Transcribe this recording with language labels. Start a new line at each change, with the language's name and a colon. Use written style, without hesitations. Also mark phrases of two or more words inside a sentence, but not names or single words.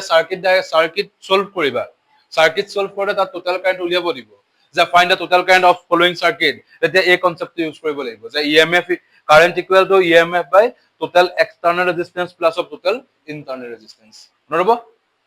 English: circuit solve
Assamese: কৰিবা
English: circuit solve
Assamese: কৰিলে তাত
English: total current
Assamese: উলিয়াব দিব যে
English: find the total current of following circuit
Assamese: তেতিয়া এই
English: concept-to use
Assamese: কৰিব লাগিব যে
English: EMF current equal to EMF by total external resistance plus of total internal resistance
Assamese: নৰব